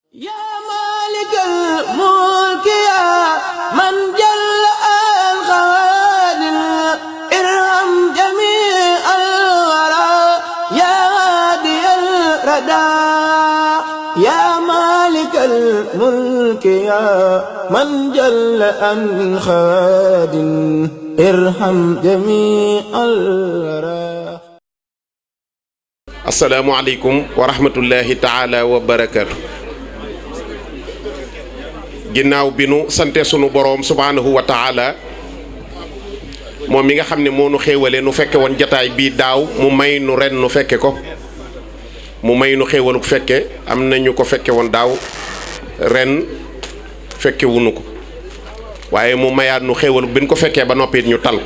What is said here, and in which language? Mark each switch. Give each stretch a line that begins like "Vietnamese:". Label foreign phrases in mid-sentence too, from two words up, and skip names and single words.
Arabic: يا مالك الملك يا من جل الخوادم ارحم جميع الورى يا هادي الردى يا مالك الملك يا من جل الخوادم ارحم جميع الورى. السلام عليكم ورحمة الله تعالى وبركاته.
Wolof: ginnaaw bi nu sante sunu boroom
Arabic: سبحانه وتعالى
Wolof: moom mi nga xam ne moo nu xéewale nu fekke woon jataay bii daaw mu may nu ren nu fekke ko mu may nu xéewaluk fekke am nañu ko fekke woon daaw ren fekke wunu ko waaye mu mayaat nu xéewaluk bi nu ko fekkee ba noppi ñu tal ko.